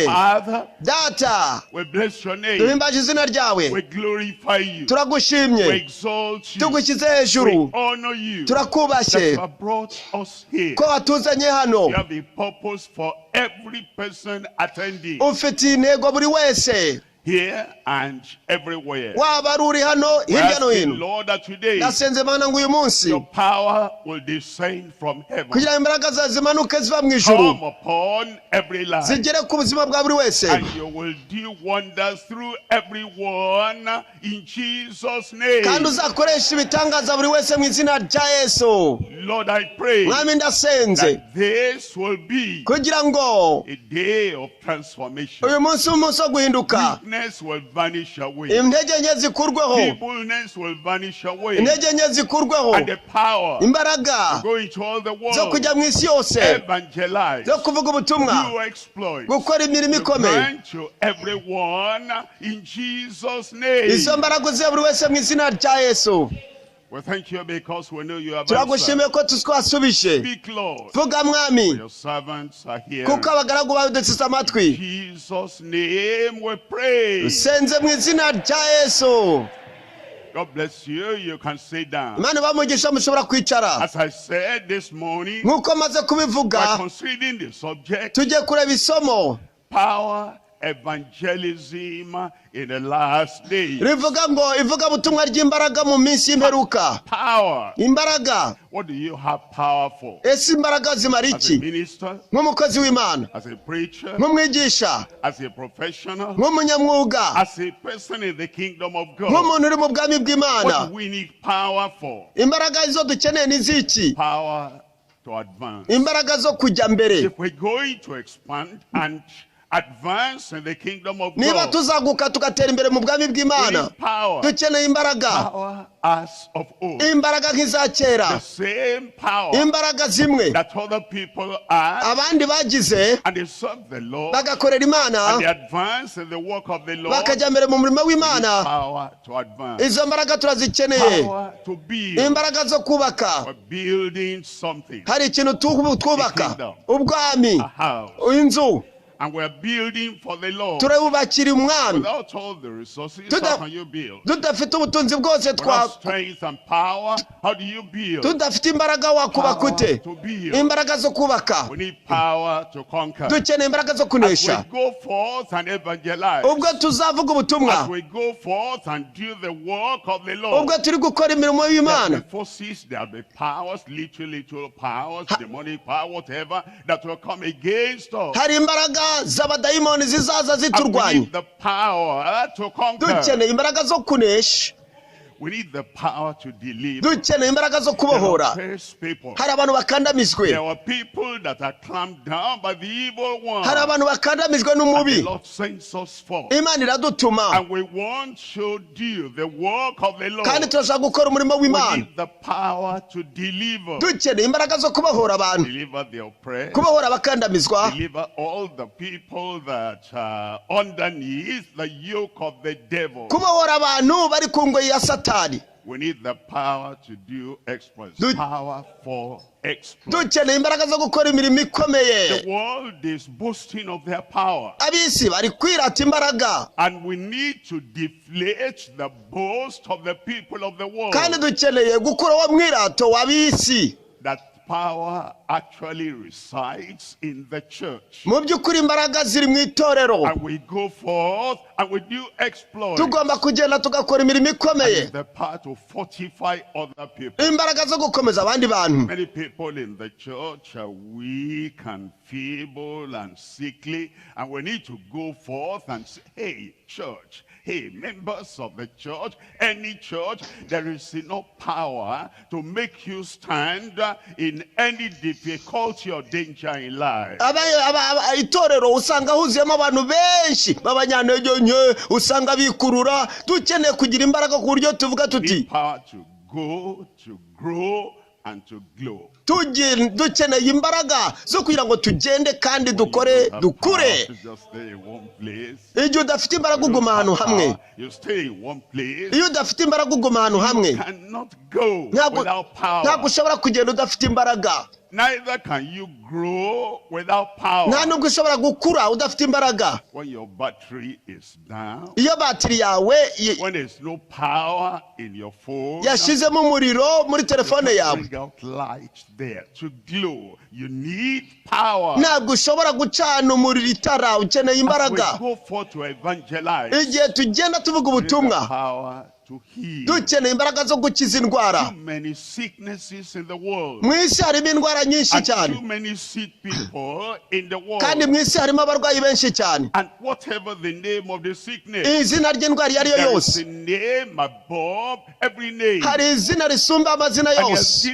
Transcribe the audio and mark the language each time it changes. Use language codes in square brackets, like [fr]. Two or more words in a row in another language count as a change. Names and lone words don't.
[rw] Data, duhimbaje izina ryawe, turagushimye, tugushyize hejuru, turakubashye ko watuze hano. [en] You have a purpose for every person attending. [rw] Ufite intego buri wese. [en] Here and everywhere. [rw] Waba uri hano hirya no hino. [en] Lord, that today [rw] nasenze Mana ngo uyu munsi [en] your power will descend from heaven. [rw] Kugira imbaraga zawe zimanuke ziva mu ijuru. [en] Come upon every life. [rw] Zigere ku buzima bwa buri wese. [en] And you will do wonders through everyone in Jesus' name. [rw] Kandi uzakoresha ibitangaza buri wese mu izina rya Yesu. [en] Lord, I pray [rw] Mwami ndasenze [en] that this will be [rw] kugira ngo [en] a day of transformation. [rw] uyu munsi umunsi wo guhinduka. [en] Will vanish away. [rw] Intege nke zikurweho. [en] Feebleness will vanish away. [rw] Intege nke zikurweho. [en] And the power [rw] imbaraga [en] go into all the world. [rw] zo kujya mu isi yose. [en] Evangelize. [rw] Zo kuvuga ubutumwa. [en] Do exploit. [rw] Gukora imirimo ikomeye. [en] Grant to everyone in Jesus' name. [rw] Izo mbaraga zibe buri wese mu izina rya Yesu. [en] We thank you because we know you have answered. [rw] Turagushimiye ko twasubije. [en] Speak, Lord. [rw] Vuga Mwami. [en] Your servants are here. [rw] Kuko abagaragu bawe duteze amatwi. [en] Jesus' name we pray. [rw] Usenze mu izina rya Yesu. [en] God bless you. You can sit down. [rw] Imana bamugisha mushobora kwicara. [en] As I said this morning, [rw] nkuko maze kubivuga, [en] by considering the subject, [rw] tujye kureba isomo. [en] Power evangelism in the last days. [rw] Rivuga ngo ivuga butumwa ry'imbaraga mu minsi y'imperuka. [en] Power. [rw] Imbaraga. [en] What do you have power for? [rw] Ese imbaraga zimara iki? [en] As a minister, [rw] nk'umukozi w'Imana, [en] as a preacher, [rw] nk'umwigisha, [en] as a professional, [rw] nk'umunyamwuga, [en] as a person in the kingdom of God. [rw] nk'umuntu uri mu bwami bw'Imana. [en] What do we need power for? [rw] Imbaraga izo dukeneye ni ziki? [en] Power to advance. [rw] Imbaraga zo kujya mbere. [en] If we're going to expand and advance in the kingdom of God, [rw] niba tuzaguka tugatera imbere mu bwami bw'Imana, dukeneye imbaraga. [en] Power as of old. [rw] Imbaraga nk'iza kera. [en] The same power [rw] imbaraga zimwe [en] that other people are, [rw] abandi bagize, [en] and they serve the Lord, [rw] bagakorera Imana, [en] and they advance in the work of the Lord. [rw] bakajya mbere mu murimo w'Imana. [en] Power to advance. [rw] Izo mbaraga turazikeneye. [en] Power to build. [rw] Imbaraga zo kubaka. [en] We're building something. [rw] Hari ikintu twubaka. Ubwami. [en] A house. [rw] Inzu. [en] And we're building for the Lord. [rw] turabubakira umwami. [en] Without all the resources, how can you build? [rw] Tudafite ubutunzi bwose [en] Without strength and power, how do you build? [rw] tudafite imbaraga wakubaka ute? Imbaraga zo kubaka. [en] We need power to conquer. [rw] Dukeneye imbaraga zo [en] As [rw] kunesha. [en] we go forth and evangelize. [rw] Ubwo tuzavuga ubutumwa. [en] As we go forth and do the work of the Lord. [rw] Ubwo turi gukora imirimo y'Imana. [en] There will be forces, there will be powers, literal powers, demonic power, whatever, that will come against us. [rw] Hari imbaraga z'abadayimoni zizaza ziturwanya. [en] And we need the power to conquer. [rw] Dukeneye imbaraga zo kunesha. [en] We need the power to deliver. [rw] Dukeneye imbaraga zo kubohora. Hari abantu bakandamizwe. [en] There were people that are clamped down by the evil one. [rw] Hari abantu bakandamizwe n'umubi. [en] The Lord sends us forth. [rw] Imana iradutuma. [en] And we want to do the work of the Lord. [rw] Kandi turashaka gukora umurimo w'Imana. [en] We need the power to deliver. [rw] Dukeneye imbaraga zo kubohora abantu. [en] Deliver the oppressed. [rw] Kubohora abakandamizwa. [en] Deliver all the people that are underneath the yoke of the devil. [rw] Kubohora abantu bari ku ngoyi ya Satani. [en] We need the power to do exploits. Power for exploits. [rw] Dukeneye imbaraga zo gukora imirimo ikomeye. [en] The world is boasting of their power. [rw] Abisi bari kwirata imbaraga. [en] And we need to deflate the boast of the people of the world. [rw] Kandi dukeneye gukura wa mwirato w'abisi. [en] That power actually resides in the church. [rw] Mu by'ukuri imbaraga ziri mu itorero. [en] And we go forth and we do exploits. [rw] Tugomba kugenda tugakora imirimo ikomeye. [en] And the power to fortify other people. [rw] Imbaraga zo gukomeza abandi bantu. [en] Many people in the church are weak and feeble and sickly, and we need to go forth and say, hey, church, hey, members of the church, any church, there is enough power to make you stand in any difficulty or danger in life. [rw] Itorero usanga huzuyemo abantu benshi b'abanyantege nke, usanga bikurura. Dukeneye kugira imbaraga ku buryo tuvuga tuti [en] power to go, to grow, and to glow. [rw] Dukeneye imbaraga zo kugira ngo tugende kandi dukore dukure. Iyo udafite imbaraga uguma ahantu hamwe. Iyo udafite imbaraga uguma ahantu hamwe. Ntabwo ushobora kugenda udafite imbaraga. [en] Neither can you grow without power. [rw] Nta nubwo ushobora gukura udafite imbaraga. [en] When your battery is down, [rw] iyo batiri yawe [en] when there's no power in your phone, [rw] yashizemo umuriro muri telefone yawe, [en] bring out light there to glow. You need power. [rw] Ntabwo ushobora gucana umuriro itara, ukeneye imbaraga. [en] As we go forth to evangelize, [rw] igihe tugenda tuvuga ubutumwa, dukeneye imbaraga zo gukiza indwara. Mu isi harimo indwara nyinshi cyane, kandi mu isi harimo abarwayi benshi cyane. Izina ry'indwara iyo ari yo yose, hari izina risumba amazina yose.